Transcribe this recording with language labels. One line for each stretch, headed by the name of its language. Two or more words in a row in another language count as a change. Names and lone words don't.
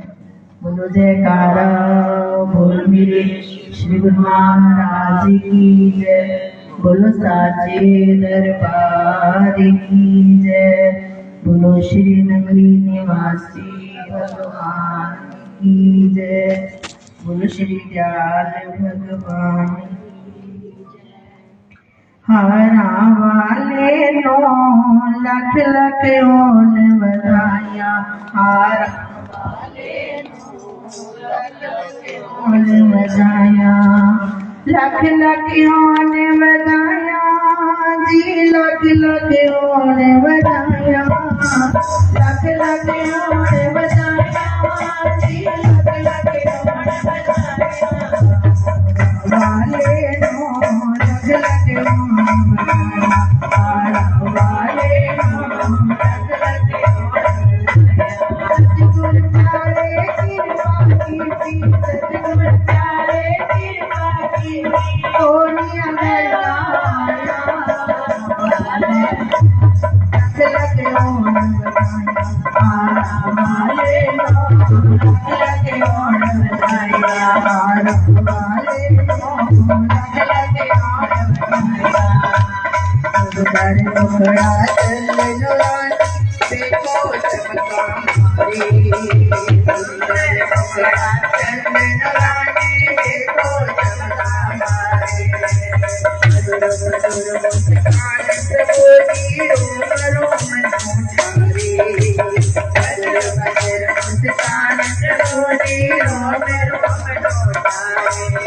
Hindi: बोलो जयकारा बोल मेरे श्री गुरु महाराज की जय, बोलो साचे दरबार की जय, बोलो श्री नगरी निवासी भगवान की जय, बोलो श्री दयाल भगवान।
Punjabi: ਹਾਰਾਂ ਵਾਲੇ ਨੂੰ ਲੱਖ ਲੱਖ ਹੋਣ ਵਧਾਈਆਂ, ਹਾਰਾਂ ਹੋਣ ਵਧਾਈਆਂ, ਲੱਖ ਲੱਖ ਹੋਣ ਵਧਾਈਆਂ ਜੀ, ਲੱਖ ਲੱਖ ਹੋਣ ਵਧਾਈਆਂ, ਲੱਖ ਲੱਖ ਹੋਣ ਵਧਾਈਆਂ ਜੀ, ਲੱਖ ਲੱਖ ਹੋਣ ਵਧਾਈਆਂ। ਵਾਲੇ ਨੂੰ ਲੱਖ ਲੱਖ ਹੋਣ ਵਧਾਈਆਂ, ਹਾਰਾਂ ਵਾਲੇ ਨੂੰ ਲੱਖ ਲੱਖ ਹੋਣ ਵਧਾਈਆਂ। ਸਤਿਗੁਰੂ ਪਿਆਰੇ ਕਿਰਪਾ ਕੀ ਕੋਨੀਆ ਗਲਾਇਆ, ਲੱਖ ਲੱਖ ਹੋਣ ਵਧਾਈਆਂ, ਹਾਰਾਂ ਵਾਲੇ ਨੂੰ ਲੱਖ ਲੱਖ ਹੋਣ ਵਧਾਈਆਂ, ਹਾਰਾਂ ਵਾਲੇ ਨੂੰ ਲੱਖ ਲੱਖ ਹੋਣ ਵਧਾਈਆਂ।
Hindi: सुंदर मुखड़ा चंदन रानी देखो चमका मारी, सुंदर मुखड़ा चंदन रानी देखो चमका मारी। मधुर मधुर मुस्कान प्रभु की रोम रोम नोठारी, मधुर मधुर मुस्कान प्रभु की रोम रोम नोठारी।